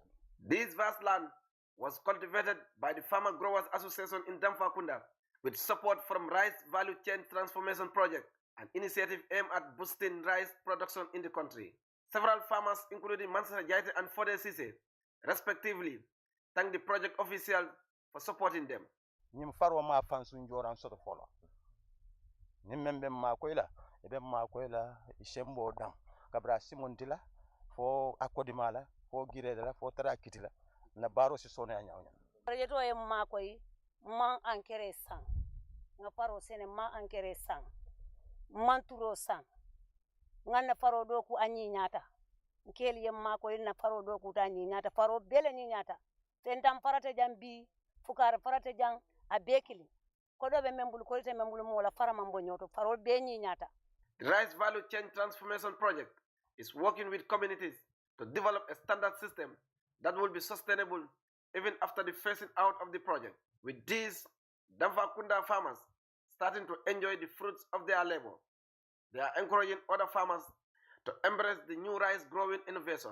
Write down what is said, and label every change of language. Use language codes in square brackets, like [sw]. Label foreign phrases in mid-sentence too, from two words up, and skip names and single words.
[en] This vast land was cultivated by the Farmer Growers Association in Damfakunda with support from Rice Value Chain Transformation Project, an initiative aimed at boosting rice production in the country. Several farmers, including Mansa Jaite and Fode Sise, respectively, thank the project officials for supporting them. [man] Nyim farwa ma fansun joran soto folo. Nyim membe ma koyla, ebe ma koyla ishembo dam. Kabra simontila fo akodimala, fo girela, fo tarakitila. Na baro si sone anyawnya. Yeto e ma koy man ankere sang. Nga faro sene ma ankere sang. Man turo sang. Nga na faro doku anyi nyata. Nkeli yem ma koy na faro doku ta anyi nyata. Faro bele ni nyata. Tentam farate jambi, fukar farate jang abekili. Kodo be membulu kolite membulu mola fara mambo nyoto. Faro be ni nyata. [en] The Rice Value Chain Transformation Project is working with communities to develop a standard system that will be sustainable even after the phasing out of the project. With these, Damfakunda farmers starting to enjoy the fruits of their labor. They are encouraging other farmers to embrace the new rice growing innovation.